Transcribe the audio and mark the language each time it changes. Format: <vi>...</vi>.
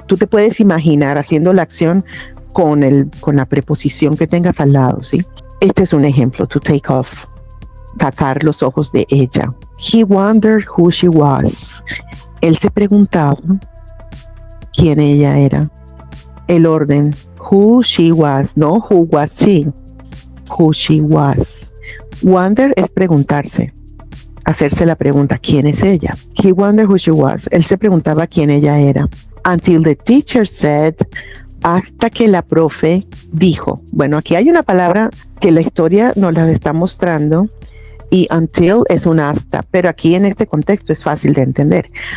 <es>Tú te puedes imaginar haciendo la acción con la preposición que tengas al lado, ¿sí? Este es un ejemplo,</es> <en>to take off,</en> <es>sacar los ojos de ella.</es> <en>He wondered who she was.</en> <es>Él se preguntaba quién ella era. El orden,</es> <en>who she was,</en> <es>no</es> <en>who was she. Who she was.</en> <es>Wonder es preguntarse, hacerse la pregunta, ¿quién es ella?</es> <en>He wondered who she was.</en> <es>Él se preguntaba quién ella era.</es> <en>Until the teacher said,</en> <es>hasta que la profe dijo. Bueno, aquí hay una palabra que la historia nos la está mostrando y until es un hasta, pero aquí en este contexto es fácil de entender.</es>